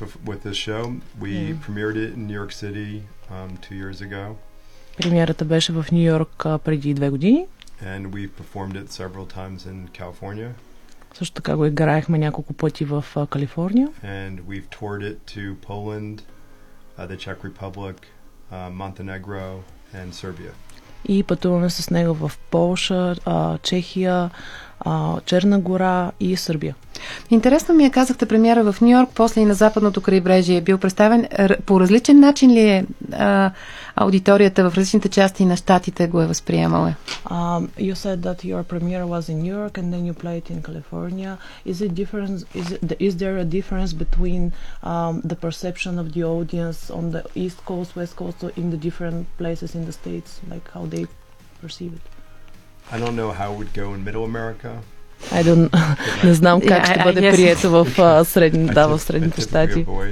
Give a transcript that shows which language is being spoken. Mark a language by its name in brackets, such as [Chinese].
[English] With this show, we premiered it in New York City 2 years ago. [Bulgarian] Премиерата беше в Нью-Йорк преди 2 години. [English] And we performed it several times in California. [Bulgarian] Също така го играехме няколко пъти в Калифорния. [English] And we've toured it to Poland, the Czech Republic, Montenegro, and Serbia. [Bulgarian] И пътуваме с него в Полша, Чехия, Черна гора и Сърбия. Интересно ми е, казахте премиера в Нью-Йорк, после и на Западното крайбрежие. Бил представен по различен начин ли е аудиторията в различните части на щатите го е възприемала? [English] You said that your premiere was in New York and then you played in California. Is there a difference between the perception of the audience on the East Coast, West Coast, or in the different places in the States, like how they perceive it? I don't know how it would go in Middle America. I don't [Bulgarian] не знам как ще бъде прието в в средните щати.